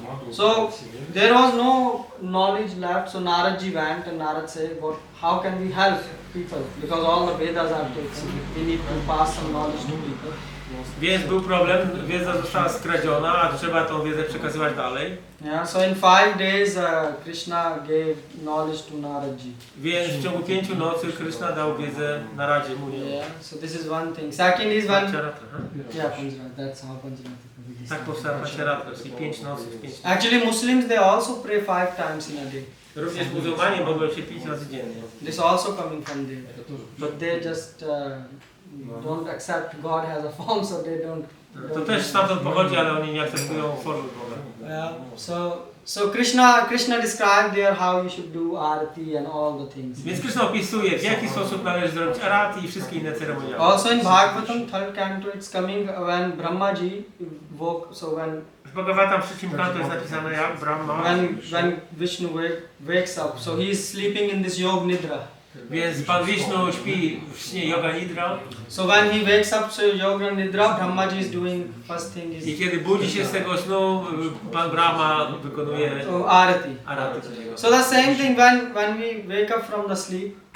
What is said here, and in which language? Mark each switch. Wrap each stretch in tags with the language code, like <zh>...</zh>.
<en>So there was no knowledge left. So Naradji went and Narad said, how can we help people? Because all the Vedas are taken. We need to pass some knowledge to people.</en> <pl>Więc był problem, wiedza została skradziona, a trzeba tą wiedzę przekazywać dalej.</pl> <en>Yeah, so in 5 days Krishna gave knowledge to Naradji.</en> <pl>Więc w ciągu 5 nocy Kryszna dał wiedzę na Radzie Munie.</pl> <en>Yeah, so this is one thing. Second is when... Pancharatra, Yeah, Pancharath, that's how Pancharath.</en> <pl>tak powstała Pancharatra, czyli 5 nocy w 5</pl> <en>Actually Muslims, they also pray 5 times in a day.</en> <pl>Również muzułmanie mogą się 5 razy dziennie.</pl> <en>This also coming from there. But they just don't accept God has a form, so they don't...</en> <pl>To też stamtąd pochodzi, ale oni nie akceptują formy Boga.</pl> <en>Yeah, so Krishna described there how you should do arati and all the things.</en> <pl>Więc Kryszna opisuje, w jaki sposób należy zrobić arati i wszystkie inne ceremoniały.</pl> <en>Also in Bhagavatam, 3rd canto, it's coming when Brahmaji woke, so when...</en> <pl>W Bhagavatam w 3 kanto jest napisane jak Brahma.</pl> <en>When Vishnu wakes up, so he is sleeping in this Yog Nidra.</en> <pl>Więc Pan Wisznu śpi w śnie Yoga Nidra.</pl> <en>So when he wakes up to Yoga Nidra, Brahmaji is doing first thing is...</en> <pl>I kiedy budzi się z tego snu, Pan Brahma wykonuje</pl> <en>arati. So the same thing when we wake up from the sleep.</en>